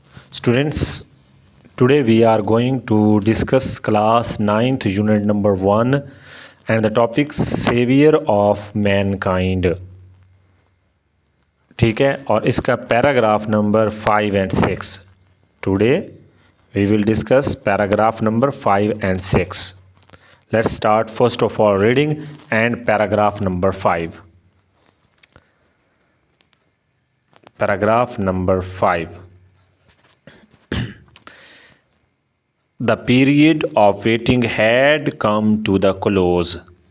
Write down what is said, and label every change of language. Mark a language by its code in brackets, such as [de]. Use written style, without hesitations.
[en] Students, today we are going to discuss class 9th unit number 1 and the topic Savior of Mankind. [ur] ٹھیک ہے، اور اس کا paragraph number 5 and 6. [en] Today we will discuss paragraph number 5 and 6. Let's start first of all reading and paragraph number 5. Paragraph number 5. The period of waiting had come to the close.